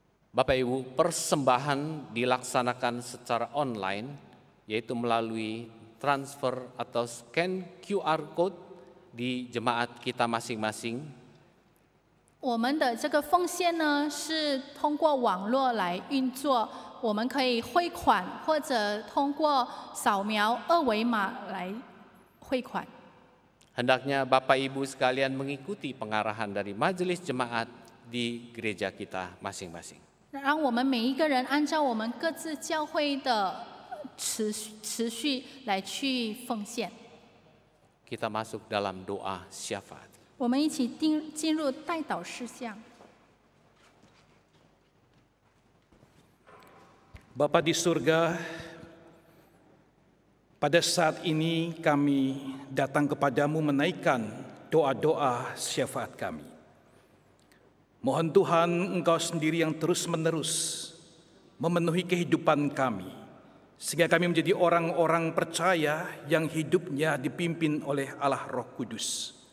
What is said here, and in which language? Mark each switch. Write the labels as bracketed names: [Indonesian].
[Indonesian] Bapak Ibu, persembahan dilaksanakan secara online, yaitu melalui transfer atau scan QR code di jemaat kita masing-masing. [Chinese] 我们的这个奉献呢，是通过网络来运作。我们可以汇款，或者通过扫描2维码来汇款。 [Indonesian] Hendaknya Bapak Ibu sekalian mengikuti pengarahan dari majelis jemaat di gereja kita masing-masing. [Chinese] 让我们每一个人按照我们各自教会的持续来去奉献。 [Indonesian] Kita masuk dalam doa syafaat. [Chinese] 我们一起进入代祷事项。 [Indonesian] Bapa di surga, pada saat ini kami datang kepadamu menaikkan doa-doa syafaat kami. Mohon Tuhan Engkau sendiri yang terus-menerus memenuhi kehidupan kami, sehingga kami menjadi orang-orang percaya yang hidupnya dipimpin oleh Allah Roh Kudus.